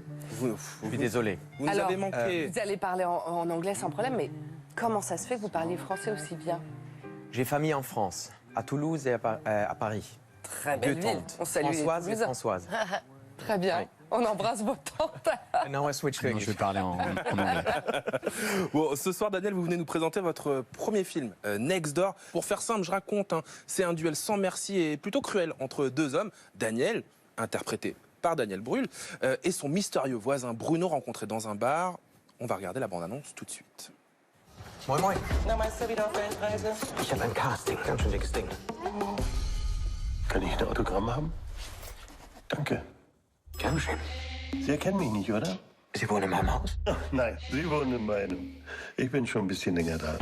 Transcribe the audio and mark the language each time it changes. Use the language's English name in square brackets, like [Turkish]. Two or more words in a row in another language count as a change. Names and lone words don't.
[French] Je suis désolé. Vous nous avez manqué. Vous allez parler en anglais sans problème, mais comment ça se fait que vous parliez français aussi bien? J'ai famille en France, à Toulouse et à Paris. Très belle Deux ville. tantes, On salue les Françoise et Toulousains. Françoise. Très bien. Oui. On embrasse vos tantes. [English] Now I switch to [French] Non, je vais parler en anglais. Bon, ce soir, Daniel, vous venez nous présenter votre premier film, Next Door. Pour faire simple, je raconte, c'est un duel sans merci et plutôt cruel entre deux hommes. Daniel, interprété par Daniel Brühl, et son mystérieux voisin Bruno, rencontré dans un bar. On va regarder la bande-annonce tout de suite. [German] Moin, moin. Na, meinst du wieder auf Weltreise? Ich habe ein Casting, ganz schön dickes Ding. Kann ich ein Autogramm haben? Danke. Gern schön. Sie erkennen mich nicht, oder? Sie wohnen in meinem Haus? Ach, nein, Sie wohnen in meinem. Ich bin schon ein bisschen länger da.